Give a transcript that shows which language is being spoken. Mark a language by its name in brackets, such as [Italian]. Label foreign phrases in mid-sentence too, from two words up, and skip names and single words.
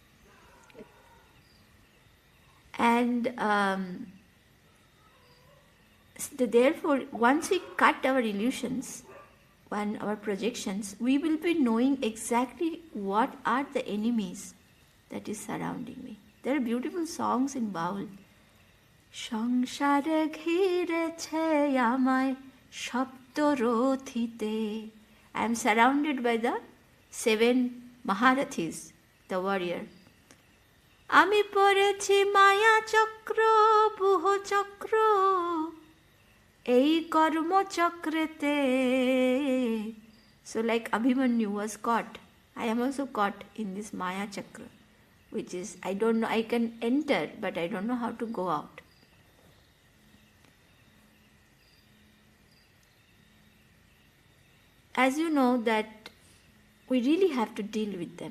[English] And therefore, once we cut our illusions and our projections, we will be knowing exactly what are the enemies that is surrounding me. There are beautiful songs in Baul. [Bangla] সংসারে ঘিরেছে যমায় সপ্তরথীতে. [English] I am surrounded by the 7 Maharathis, the warrior. [Bangla] আমি পড়েছি মায়া চক্র বুহ চক্র এই কর্মচক্রেতে. [English] So like Abhimanyu was caught, I am also caught in this [Sanskrit] Maya chakra, [English] which is, I don't know, I can enter but I don't know how to go out. As you know that we really have to deal with them.